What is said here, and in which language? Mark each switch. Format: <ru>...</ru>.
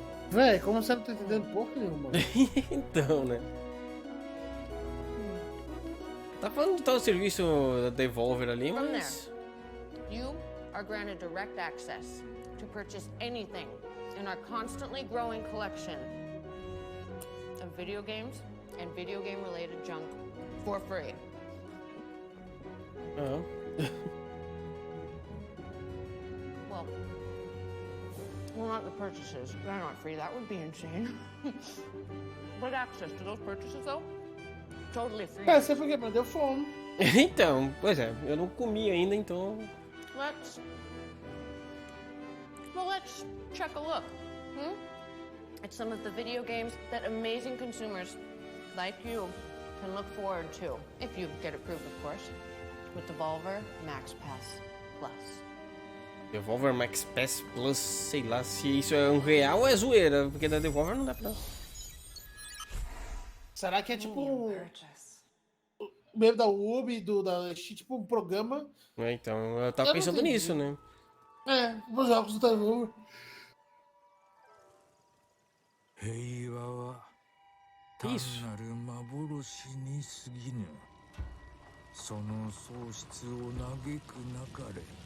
<pt>Véi, como você não tá entendendo porra nenhuma? Então, né? Tá falando de tal serviço da Devolver ali,</pt> <en>From</en> <pt>mas...</pt> <en>there, you are granted direct access to purchase anything in our constantly growing collection of video games and video game related junk for free. Oh. Well, not the purchases. They're not free. That would be insane. But access to those purchases, though, totally free.</en> <pt>É, você foi que deu fome. Então, pois é, eu não comi ainda, então...</pt> <en>Let's check a look. At some of the video games that amazing consumers like you can look forward to, if you get approved, of course, with Devolver Max Pass Plus.</en> <pt>Devolver Max Pass Plus, sei lá se isso é um real ou é zoeira, porque da Devolver não dá pra... Será que é tipo mesmo da Ubi, da tipo um programa? É, então, eu tava pensando nisso, né? É, os jogos do Devolver.</pt> <ja>平和は単なる幻に過ぎぬ。その喪失を嘆くなかれ。</ja>